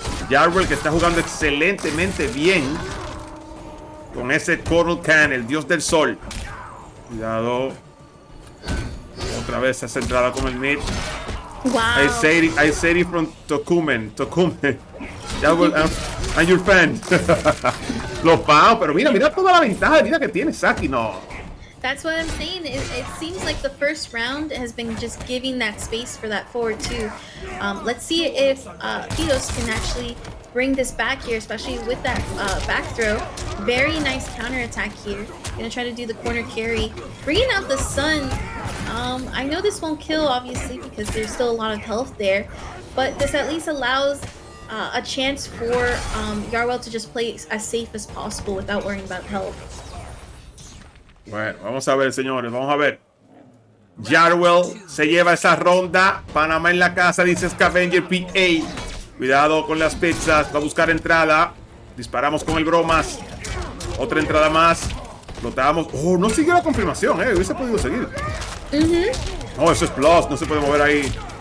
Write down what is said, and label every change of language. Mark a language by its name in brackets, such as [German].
[Spanish] Yarwell, que está jugando excelentemente bien con ese Hikochan, el dios del sol. Cuidado. Otra vez esa entrada con el mid. Wow. [English] I say it from Tokumen. Yarwell, I'm your fan. [Spanish] Los pagos, pero mira toda la ventaja de vida que tiene Saki, no. [English] That's what I'm saying. It seems like the first round has been just giving that space for that forward two. Let's see if Phytos can actually bring this back here, especially with that back throw. Very nice counter attack here. Gonna try to do the corner carry. Bringing out the sun. I know this won't kill, obviously, because there's still a lot of health there. But this at least allows a chance for Yarwell to just play as safe as possible without worrying about health. [Spanish] Bueno, vamos a ver, señores, vamos a ver. Yarwell se lleva esa ronda. Panamá en la casa, dice Scavenger PA. Cuidado con las pizzas, va a buscar entrada. Disparamos con el bromas. Otra entrada más. Flotamos. Oh, no siguió la confirmación, hubiese podido seguir. No, eso es plus, no se puede mover ahí.